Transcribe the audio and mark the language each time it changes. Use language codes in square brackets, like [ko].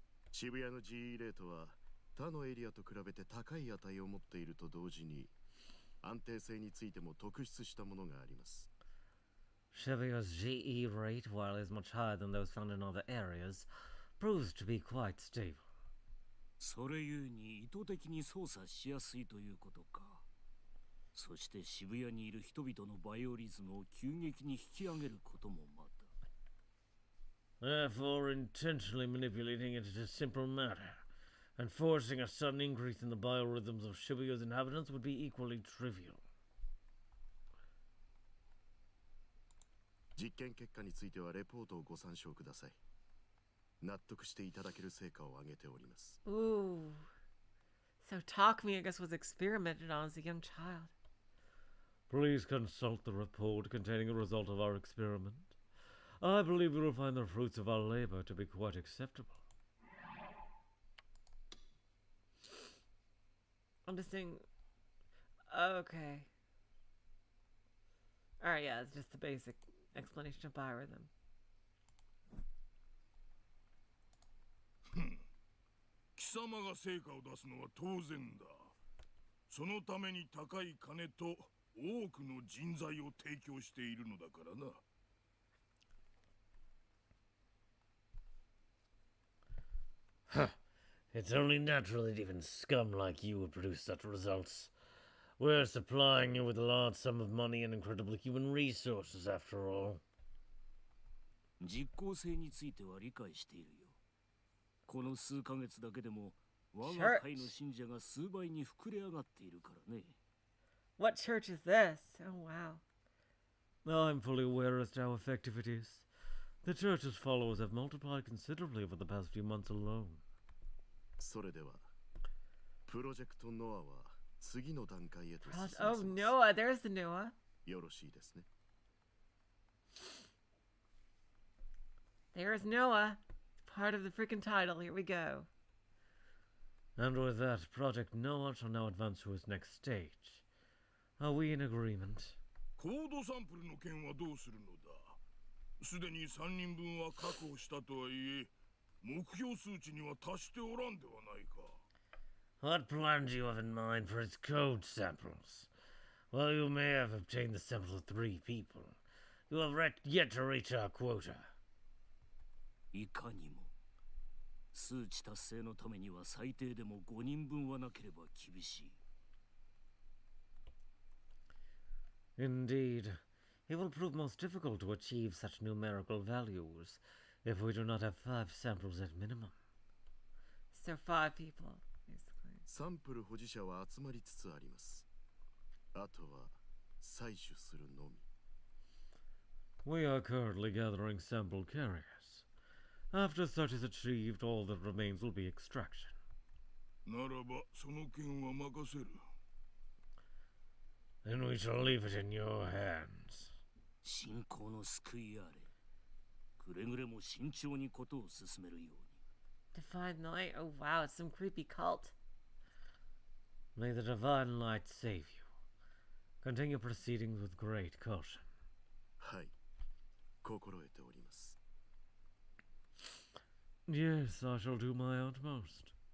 [en] Shibuya's GE rate, while is much higher than those found in other areas, proves to be quite stable. [ja] それゆえに意図的に操作しやすいということか。そして渋谷にいる人々のバイオリズムを急激に引き上げることもまた。 [en] Therefore, intentionally manipulating it is a simple matter, and forcing a sudden increase in the biorhythms of Shibuya's inhabitants would be equally trivial. [ja] 実験結果についてはレポートをご参照ください。納得していただける成果を上げております。 [en] Ooh. So Takumi, I guess, was experimented on as a young child. Please consult the report containing the result of our experiment. I believe you will find the fruits of our labor to be quite acceptable. I'm just saying... Okay. Alright, yeah, it's just the basic explanation of biorhythm. [ja] 貴様が成果を出すのは当然だ。そのために高い金と多くの人材を提供しているのだからな。 [en] Huh. It's only natural that even scum like you would produce such results. We're supplying you with a large sum of money and incredible human resources, after all. [ja] 実効性については理解しているよ。この数ヶ月だけでも我が会の信者が数倍に膨れ上がっているからね。 [en] What church is this? Oh, wow. I'm fully aware as to how effective it is. The church's followers have multiplied considerably over the past few months alone. [ja] それでは、プロジェクトノアは次の段階へと進みます。 [en] Oh, Noah, there's the Noah. [ja] よろしいですね。 [en] There's Noah. Part of the freaking title. Here we go. And with that, Project NoaH shall now advance to its next stage. Are we in agreement? [ja] コードサンプルの件はどうするのだ。すでに3人分は確保したとはいえ、目標数値には達しておらんではないか。 [en] What plan do you have in mind for its code samples? While you may have obtained the samples of 3 people, you have yet to reach our quota. [ja] いかにも。数値達成のためには最低でも5人分はなければ厳しい。 [en] Indeed, it will prove most difficult to achieve such numerical values if we do not have 5 samples at minimum. So 5 people, basically. [ja] サンプル保持者は集まりつつあります。あとは採取するのみ。 [en] We are currently gathering sample carriers. After such is achieved, all that remains will be extraction. [ja] ならばその件は任せる。 [en] Then we shall leave it in your hands. [ja] 信仰の救いあれ。くれぐれも慎重にことを進めるように。 [en] Divine light? Oh wow, it's some creepy cult. May the divine light save you. Continue proceedings with great caution. [ja] はい、心得ております。 [en] Yes, I shall do my utmost.